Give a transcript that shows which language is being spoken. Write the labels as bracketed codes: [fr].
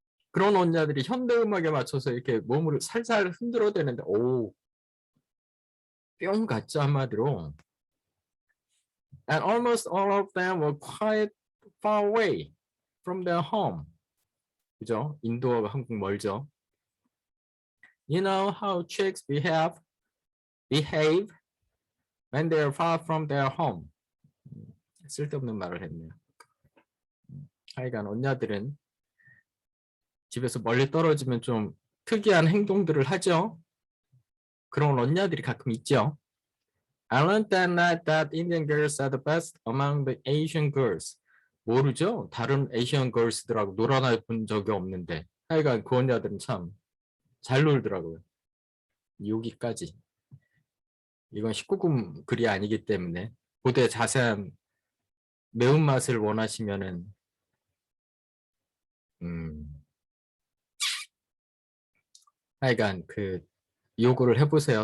[ko] 그런 언니들이 현대 음악에 맞춰서 이렇게 몸을 살살 흔들어대는데 뿅 갔죠, 한마디로. [en] And almost all of them were quite far away from their home. [ko] 그죠? 인도하고 한국 멀죠. [en] You know how chicks behave when they are far from their home. [ko] 쓸데없는 말을 했네요. 하여간 언니들은 집에서 멀리 떨어지면 좀 특이한 행동들을 하죠. 그런 언니들이 가끔 있죠. [en] I learned that night that Indian girls are the best among the Asian girls. [ko] 모르죠? 다른 [en] Asian girls [ko] 들하고 놀아나 본 적이 없는데 하여간 그 언니들은 참 잘 놀더라고요. 여기까지. 이건 19금 글이 아니기 때문에 보다 자세한 매운맛을 원하시면은 하여간 그 요구를 해보세요.